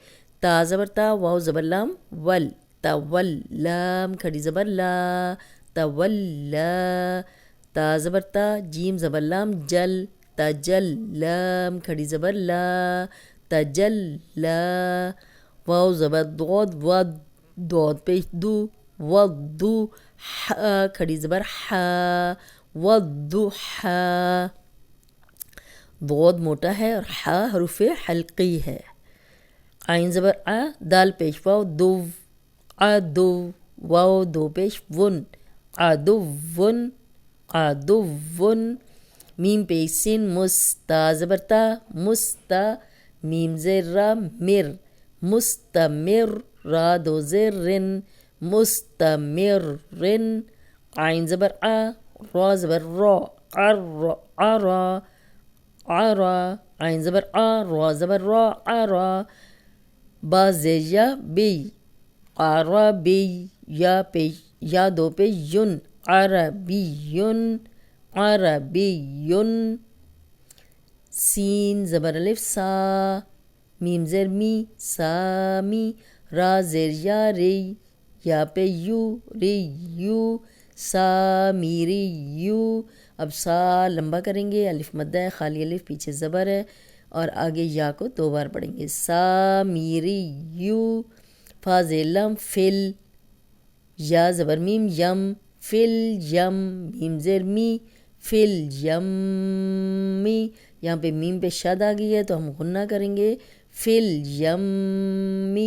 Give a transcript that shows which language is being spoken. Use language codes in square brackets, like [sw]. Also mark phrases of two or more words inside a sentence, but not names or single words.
[ur] تا زبر تا، واو زبر لام ول، تول، لام کھڑی زبر لا، تولا، تا زبر تا، جیم زبر لام جل، تجل، لام کھڑی زبر لا، تجلا، واو زبر ضاد، ود، ضاد پیش دو، ودو، ح کھڑی زبر حا، والضحا، ضاد موٹا ہے اور ح حروف حلقی ہے، عین زبر آ، دال پیش واو، دو، عدو، واو دو پیش ون، عدون، عدون، میم پیش سین، مستا زبر تا، مستا، میم زیر را، مر، مستمر، را دو زیر رن، مستمرن، عین زبر آ، را زبر را، عرا، عرا، عین زبر آ، را زبر را، عرا، با زیر یا بی، عربی، یا پیش، یا دو پیش یون، عربیون، عربیون، سین زبر الف سا، میم زیر می، سامی، را زیر یا ری، یا پہ یو، ریو، سامیریو، اب سا لمبا کریں گے، الف مدہ ہے، خالی الف پیچھے زبر ہے اور آگے یا کو 2 بار پڑھیں گے، سامیریو، فا زیر لام فل، یا زبر میم یم، فل یم، میم زیر می، فل یمی، یہاں پہ میم پہ شد آ گئی ہے تو ہم غنہ کریں گے، فل یمی۔